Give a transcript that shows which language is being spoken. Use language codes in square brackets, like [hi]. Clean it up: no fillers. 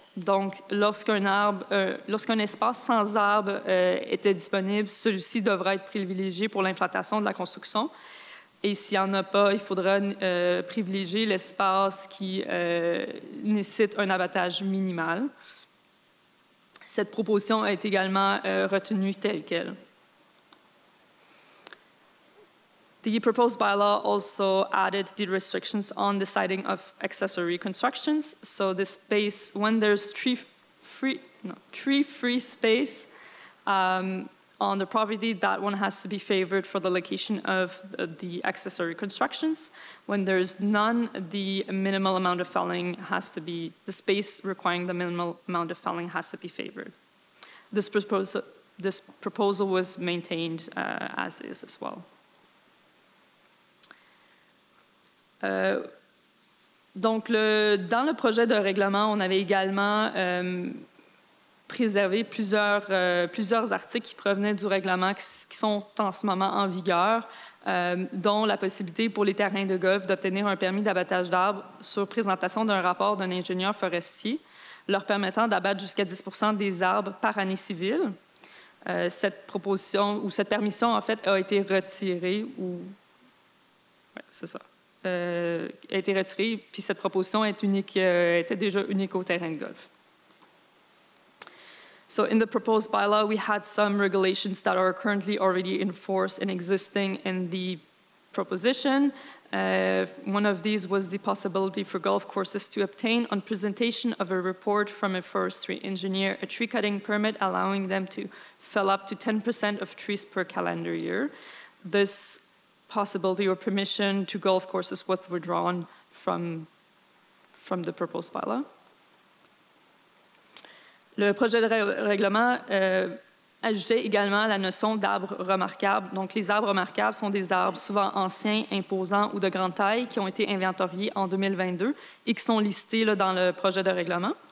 [fr] Donc, lorsqu'un espace sans arbre était disponible, celui-ci devra être privilégié pour l'implantation de la construction. Et s'il n'y en a pas, il faudra privilégier l'espace qui nécessite un abattage minimal. Cette proposition a été également retenue telle qu'elle. [en] The proposed bylaw also added the restrictions on the siting of accessory constructions. So the space, when there's tree-free space on the property, that one has to be favored for the location of the accessory constructions. When there's none, the minimal amount of felling has to be, the space requiring the minimal amount of felling has to be favored. This proposal was maintained as is as well. [fr] Donc, dans le projet de règlement, on avait également préservé plusieurs articles qui provenaient du règlement qui sont en ce moment en vigueur, dont la possibilité pour les terrains de golf d'obtenir un permis d'abattage d'arbres sur présentation d'un rapport d'un ingénieur forestier, leur permettant d'abattre jusqu'à 10 % des arbres par année civile. Cette proposition, ou cette permission, en fait, a été retirée, ou... Oui, c'est ça. A été retirée, puis cette proposition était déjà unique au terrain de golf. [en] So in the proposed bylaw, we had some regulations that are currently already in force and existing in the proposition. One of these was the possibility for golf courses to obtain, on presentation of a report from a forestry engineer, a tree cutting permit allowing them to fell up to 10% of trees per calendar year. This possibility or permission to golf courses was withdrawn from the proposed bylaw. [fr] Le projet de règlement ajoutait également la notion d'arbres remarquables. Donc, les arbres remarquables sont des arbres souvent anciens, imposants ou de grande taille qui ont été inventoriés en 2022 et qui sont listés là, dans le projet de règlement.